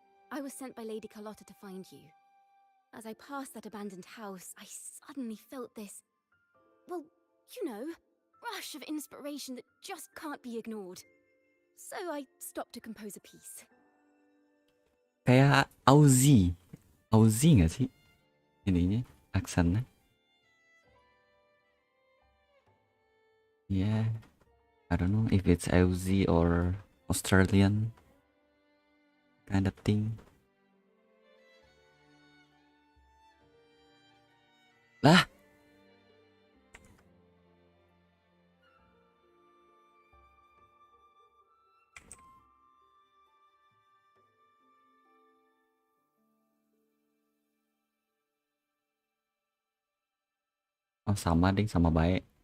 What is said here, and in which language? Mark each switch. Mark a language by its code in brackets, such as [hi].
[en] I was sent by Lady Carlotta to find you. As I passed that abandoned house, I suddenly felt this, well, you know, rush of inspiration that just can't be ignored. So I stopped to compose a piece. [id] Kayak Aussie nggak sih ininya aksennya? [en] Yeah, I don't know if it's Aussie or Australian kind of thing. [id] Lah, oh sama ding, sama baik.